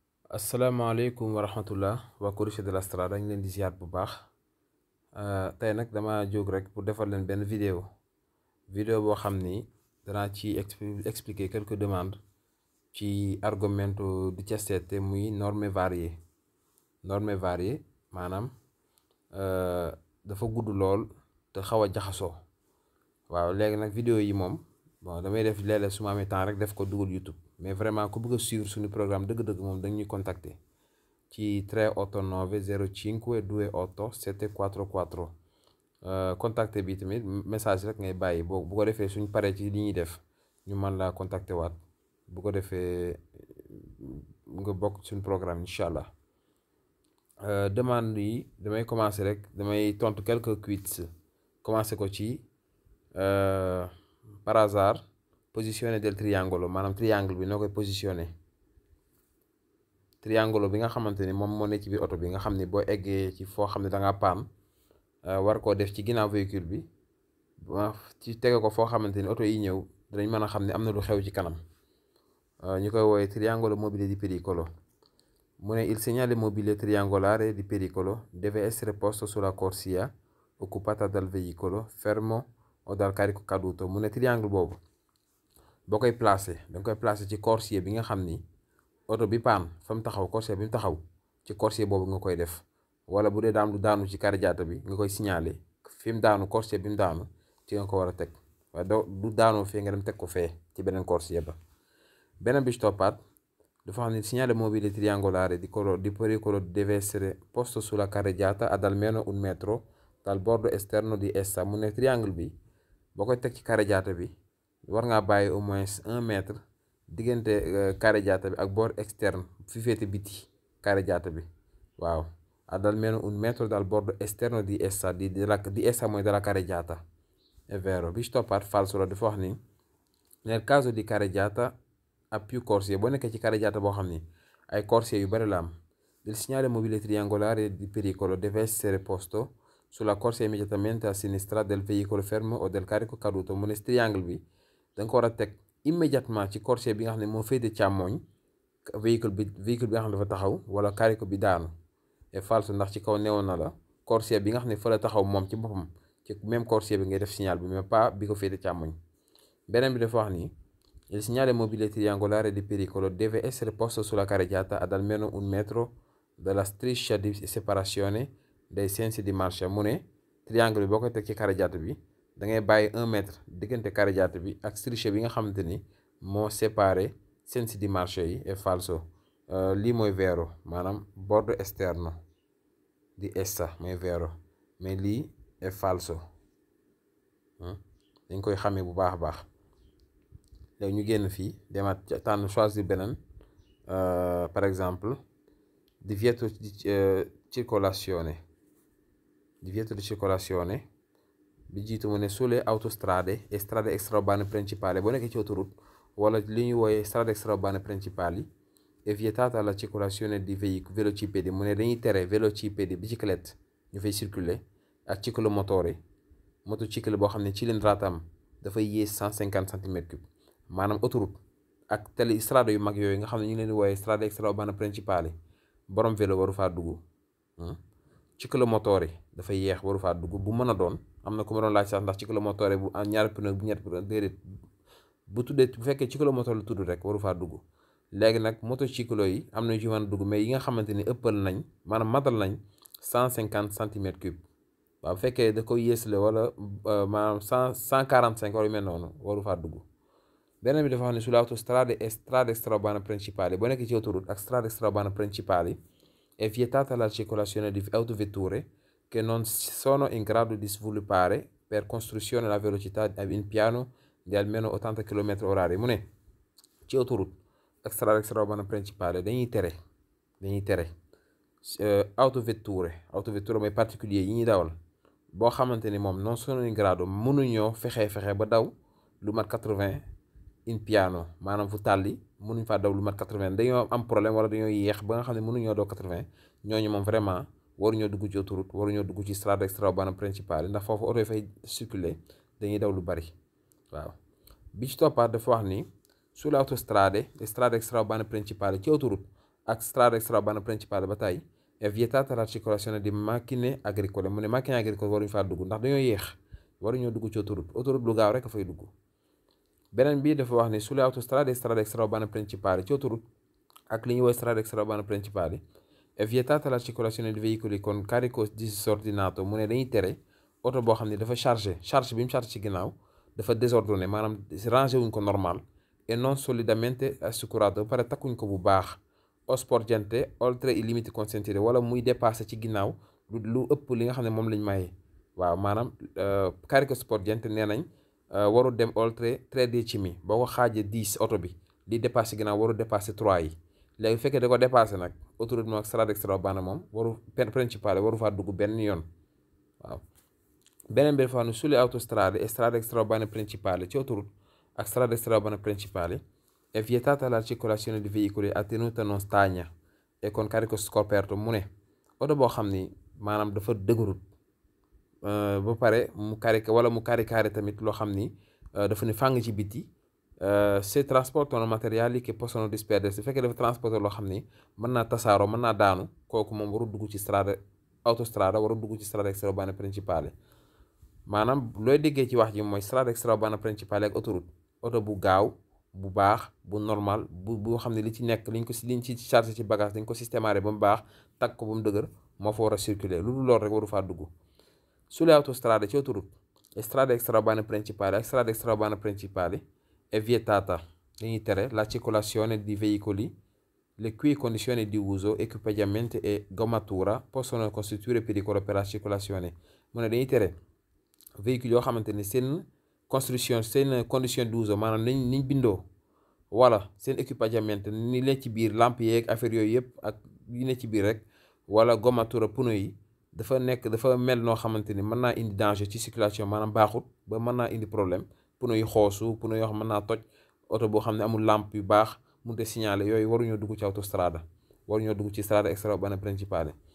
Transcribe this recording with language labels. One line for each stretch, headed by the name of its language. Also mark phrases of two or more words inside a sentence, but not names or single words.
Arabic: asalaamaaleykum wa rahmatullah waa
Wolof: Corniche de la Strada dañ leen di ziar bu baax tey nag dama jóg rek pour defal leen benn vidéo boo xam ni danaa ci expliquer
French: quelques demandes
Wolof: ci argomento 17 muy
French: norme variée
Wolof: maanaam dafa gudd lool te xaw a jaxasoo waaw léegi nag vidéo yi moom bon damay def léeg-léeg su ma amee temps rek def ko dugal YouTube
French: mais vraiment
Wolof: ku bëgg a suivre suñu programme dëgg-dëgg moom dañuy contacter ci 389 05 28 744 contacter bi tamit message rek ngay bàyyi bu ko defee suñ paree ci li ñuy def ñu mën laa contacter waat bu ko defee nga bokk suñu programme
Arabic: incha allah.
Wolof: Demande yi damay commencer rek damay tontu
French: quelques quiz
Wolof: commencer ko ci
French: par hasard positionner
Italian: del triangolo
Wolof: maanaam triangle bi noo koy positionner triangolo bi nga xamante ni moom moo nekk ci biir oto bi nga xam ni boo eggee ci foo xam ne da ngaa paan war koo def ci ginnaaw véhicule bi ci tege ko foo xamante ni oto yi ñëw dinañ mën a xam ne am na lu xew ci kanam ñu koy woowee
Italian: triangolo mobile di pericolo. mu ne il segnale mobile triangolare di pericolo deve essere posto sulla corsia occupata dal veicolo fermo o dal carico caduto.
Wolof: mu ne triangle boobu boo koy placé danga koy placé ci corsia bi nga xam ni oto bi paan fa mu taxaw corsia bi mu taxaw ci corsia boobu nga koy def, wala bu dee daam lu daanu ci carreggiata bi nga koy signaler fi mu daanu corsia bi mu daanu ci nga ko war a teg, waaye du daanoo fee nga dem teg ko fee ci beneen corsia ba. beneen bi ci toppaat dafa xam ne
Italian: il segnale mobile triangolare di pericolo deve essere posto sulla carreggiata ad almeno 1 metro dal bordo esterno di essa.
Wolof: mu ne triangle bi boo koy teg ci carreggiata bi war ngaa bàyyi
French: au moins 1 mètre
Wolof: diggante carreggiata bi ak
French: bord externe
Wolof: fi féete biti carreggiata bi, waaw
Italian: ad almeno 1 metro dal bordo esterno di essa di essa
Wolof: mooy
Italian: della carreggiata. È vero.
Wolof: bi ci toppaat falso la dafa wax ni
Italian: nel caso di carreggiata a più corsie,
Wolof: boo nekkee ci carreggiata boo xam ni ay corsie yu bari la am,
Italian: il segnale mobile triangolare di pericolo deve essere posto sulla corsia immediatamente a sinistra del veicolo fermo o del carico caduto.
Wolof: mu ne triangle bi da nga ko war a teg immédiatement ci corsia bi nga xam ne moo féete càmmooñ véhicule bi nga xam ne dafa taxaw wala carico bi daanu. Et falso ndax ci kaw newoon na la corsia bi nga xam ne fa la taxaw moom ci boppam ci même corsia bi ngay def signal bi
French: mais pas
Wolof: bi ko féete càmmooñ. beneen bi dafa wax ni
Italian: il segnale mobile triangolare di pericolo deve essere posto sulla carreggiata ad almeno 1 metro dalla striscia di separazione dei sensi di marcia.
Wolof: mu ne triangle bi boo koy teg ci carreggiata bi da ngay bàyyi 1 mètre diggante carreggiata bi ak striscia bi nga xamante ni moo séparé
Italian: sensi di marcia
Wolof: yi.
Italian: È falso.
Wolof: lii mooy
Italian: vero, maanaam bordo esterno di essa mooy vero, mais lii è falso.
Wolof: dañ koy xamee bu baax a baax. léegi ñu génn fii demaat tànn choisir beneen, par exemple
Italian: divieto di circolazione
Wolof: bi jiitu mu ne
Italian: sulle autostrade e strade extraurbane principali.
Wolof: boo nekkee ci autoroute wala li ñuy wooyee
Italian: strade extraurbane principali è vietata la circolazione di velocipedi.
Wolof: mu ne dañuy tere
Italian: velocipedi biciclette
Wolof: ñu fay circuler ak motociclo boo xam ne cilindratam dafay yées 150
French: centimètres cube.
Wolof: maanaam autoroute ak tali strada yu mag yooyu nga xam ne ñu ngi leen di wooyee
Italian: strade extraurbane principali
Wolof: borom vélo waru faa dugg. ciclomotore dafay yeex waru faa dugg bu mën a doon. am na ku ma doon laaj sax ndax ciclomotore bu ñaari pneu bu ñett pneu déedéet, bu fekkee ciclomotore la tudd rek waru faa dugg. léegi nag motociclo yi am na yu ci mën a dugg mais yi nga xamante ni ëppal nañ maanaam matal nañ 150
French: centimètres cube,
Wolof: waaw bu fekkee da ko yéesle wala maanaam 145 wala yu mel noonu waru faa dugg. beneen bi dafa xam ne
Italian: sulle autostrade e strade extraurbane principali,
Wolof: boo nekkee ci autoroute ak
Italian: strade extraurbane principali è vietata la circolazione di autovetture che non sono in grado di sviluppare per costruzione la velocità in piano di almeno 80 km/h.
Wolof: mu ne ci autoroute ak
Italian: strade extraurbane principali
Wolof: dañuy tere autovetture mooy particulier yi ñuy dawal boo xamante ni moom
Italian: non sono in grado
Wolof: mënuñoo fexe ba daw lu mat 80
Italian: in piano,
Wolof: maanaam fu tàlli mënuñ faa daw lu mat 80, dañoo am problème wala dañoo yéex ba nga xam ne mënuñoo daw 80, ñooñu moom vraiment waruñoo dugg ci autoroute, waruñoo dugg ci
Italian: strada extraurbana principale
Wolof: ndax foofu oto yi fay circuler dañuy daw lu bari. waaw bi ci toppaat dafa wax ni
Italian: sulle autostrade e strade extraurbane principali
Wolof: ci autoroute ak
Italian: strada extraurbana principale
Wolof: ba tey
Italian: è vietata la circolazione di macchine agricole
Wolof: mu ne
Italian: macchine agricole
Wolof: waruñu faa dugg ndax dañoo yéex waruñoo dugg ci autoroute lu gaaw rek a fay dugg. beneen bi dafa wax ne
Italian: sulle autostrade e strade extraurbane principali
Wolof: ci autoroute ak li ñuy woowee
Italian: strade extraurbane principali è vietata la circolazione di veicoli con carico disordinato
Wolof: mu ne dañuy tere oto boo xam ne dafa charge bi mu charge ci ginnaaw dafa désordonné maanaam rangé wuñ ko normal
Italian: e non solidamente
Wolof: assicurato ba pare takkuñ ko bu baax
Italian: o sporgente oltre i limiti consentiti
Wolof: wala muy dépassé ci ginnaaw lu ëpp li nga xam ne moom lañ maye waaw maanaam
Italian: carico sporgente
Wolof: nee nañ waru dem
Italian: oltre 3 decimi
Wolof: boo ko xaajee 10 oto bi li dépassé ginnaaw waru dépassé 3 yi léegi bu fekkee da ko dépassé nag autoroute moom ak
Italian: strada extraurbana
Wolof: moom waru principale waru faa dugg benn yoon waaw. beneen bi dafa wax ne
Italian: sulle autostrade e strade extraurbane principali
Wolof: ci autoroute ak
Italian: strada extraurbana principale è vietata la circolazione di veicoli a tenuta non stagna e con carico scoperto
Wolof: mu ne oto boo xam ni maanaam dafa dëgërut ba pare mu caricare tamit loo xam ni dafa ne fàng ci biti
Italian: se trasportano materiali che possono disperdersi
Wolof: su fekkee dafa transporter loo xam ni mën naa tasaaroo mën naa daanu kooku moom waru dugg ci autostrada waru dugg ci
Italian: strada extraurbana principale
Wolof: maanaam looy déggee ci wax ji mooy
Italian: strada extraurbana principale
Wolof: ak autoroute oto bu gaaw bu baax bu normal bu xam ne li ci nekk liñ ci chargé ci bagage dañ ko systémaré ba mu baax takk ko ba mu dëgër moo fa war a circuler lu dul loolu rek waru faa dugg.
Italian: sulle autostrade
Wolof: ci autoroute
Italian: e strade extraurbane principali ak strade extraurbane principali è vietata
Wolof: dañuy tere
Italian: la circolazione di veicoli le cui condizioni di uso, equipaggiamento e gommatura possono costituire pericolo per la circolazione
Wolof: mu ne dañuy tere véhicule yoo xamante ni seen condition
Italian: di uso
Wolof: maanaam niñ bindoo wala seen équipaggiamento ni leen ci biir lampe yeeg affaire yooyu yëpp ak yi ne ci biir rek wala gommatura pneu yi dafa mel noo xamante ni mën naa indi danger ci circulation maanaam baaxut ba mën naa indi problème pneu yu xoosu pneu yoo xam mën naa toj oto boo xam ne amul lampe yu baax mënut a signaler yooyu waruñoo dugg ci autostrada waruñoo dugg ci
Italian: strada extraurbana principale.